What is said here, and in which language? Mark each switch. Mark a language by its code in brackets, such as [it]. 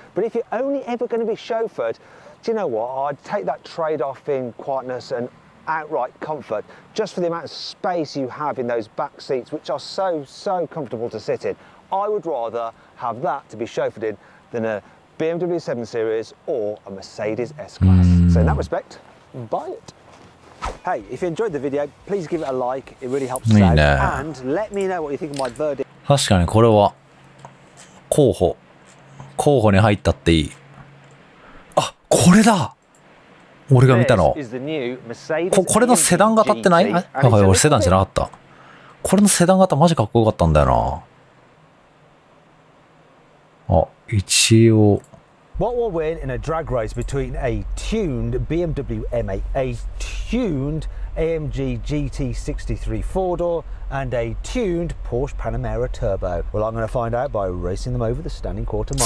[en] But if you're only ever going to be chauffeured, do you know what? I'd take that trade-off in quietness and outright comfort just for the amount of space you have in those back seats, which are so comfortable to sit in. I would rather have that to be chauffeured in than a BMW 7 Series or a Mercedes S-Class. So in that respect, buy it. Hey, if you enjoyed the video, please give it a like. It really helps us out. And let me know what you think of my verdict. [ja] 確かにこれは候補に入ったっていい。あ、これだ。俺が見たの。これのセダン型ってない？あ、俺セダンじゃなかった。これのセダン型マジかっこよかったんだよな。あ、一応。 [en] What will win in a drag race between a tuned BMW M8, a tuned AMG GT63 4-door and a tuned Porsche Panamera Turbo? Well, I'm going to find out by racing them over the standing quarter mile.